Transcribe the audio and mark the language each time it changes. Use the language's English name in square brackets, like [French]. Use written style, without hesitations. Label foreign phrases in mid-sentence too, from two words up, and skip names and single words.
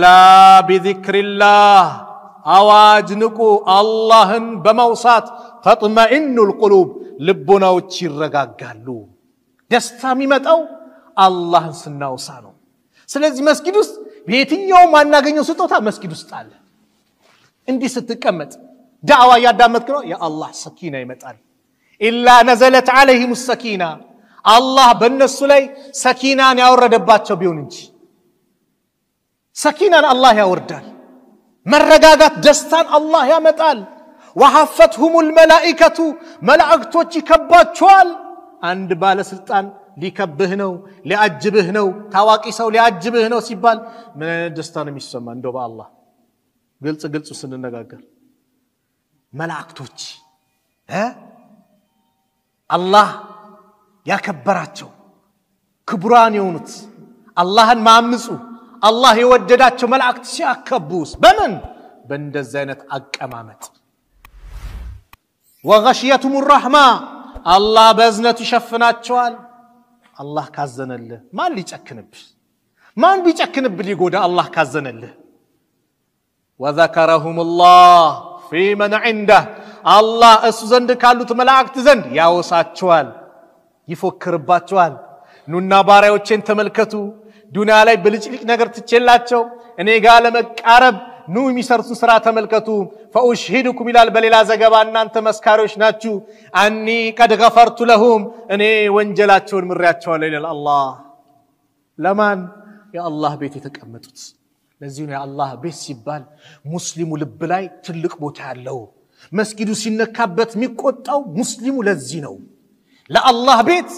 [Amharic] ቢዚክሪላህ አዋጅ ንቁ አላህን በመውሳት [Arabic] تطمئن القلوب [Amharic] ልቦናዎች ይረጋጋሉ ደስታ የሚመጣው አላህን ስናውሳ ነው ስለዚህ መስጊድ ውስጥ በየትኛው ማናገኘው ስጦታ መስጊድ ውስጥ አለ እንዲህ ስትቀመጥ ዳዕዋ ያዳመጥክ ነው የአላህ ሰኪና ይመጣል [Arabic] إلا نزلت عليهم السكينه [Amharic] አላህ በእነሱ ላይ ሰኪናን ያወረደባቸው ቢሆን እንጂ ሰኪናን አላህ ያወርዳል መረጋጋት ደስታን አላህ ያመጣል [Arabic] وحفتهم الملائكه [Amharic] መላእክቶች ይከባቸዋል አንድ ባለስልጣን ሊከብህ ነው ሊያጅብህ ነው ታዋቂ ሰው ሊያጅብህ ነው ሲባል ምን ደስታ ነው የሚሰማ እንደው በአላህ ግልጽ ስንነጋገር መላእክቶች አላህ ያከበራቸው ክቡራን የሆኑት አላህን ማምፁ አላህ የወደዳቸው መላእክት ሲያከቡስ በምን በእንደዚህ አይነት አቀማመጥ [Arabic] وغشيتهم الرحمه [Amharic] አላህ በእዝነቱ ይሸፍናቸዋል አላህ ካዘነልህ ማን ሊጨክንብህ ማን ቢጨክንብህ ሊጎዳ አላህ ካዘነልህ [Arabic] وذكرهم الله في من عنده الله [Amharic] እሱ ዘንድ ካሉት መላእክት ዘንድ ያወሳቸዋል ይፎክርባቸዋል ኑና ባሪያዎችን ተመልከቱ ዱንያ ላይ ብልጭልጭ ነገር ትችላቸው እኔ ጋር ለመቃረብ ኑ የሚሰርቱ ስራ ተመልከቱ فاشهدكم ይላል በሌላ ዘገባ እናንተ መስካሪዎች ናችሁ አኒ [Arabic] قد غفرت لهم [Amharic] እኔ ወንጀላቸውን ምሪያቸዋለሁ ይላል አላህ ለማን የአላህ ቤት የተቀመጡት ለዚህ ነው የአላህ ቤት ሲባል ሙስሊሙ ልብ ላይ ትልቅ ቦታ ያለው መስጊዱ ሲነካበት የሚቆጣው ሙስሊሙ ለዚህ ነው ለአላህ ቤት